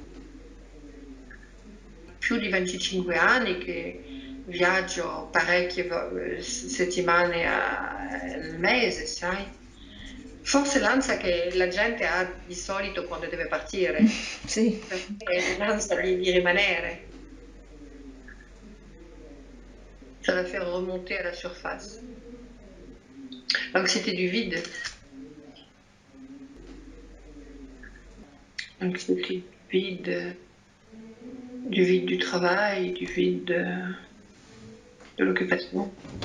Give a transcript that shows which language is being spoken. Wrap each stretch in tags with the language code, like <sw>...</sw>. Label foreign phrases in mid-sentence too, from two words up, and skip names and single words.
<it>Più di 25 anni che viaggio parecchie settimane al mese, sai? Forse l'ansia che la gente ha di solito quando deve partire. Sì. Perché l'ansia di rimanere.</it> <fr>Ça va faire remonter à la surface. L'anxiété du vide. L'anxiété du vide du travail, du vide de l'occupation.</fr>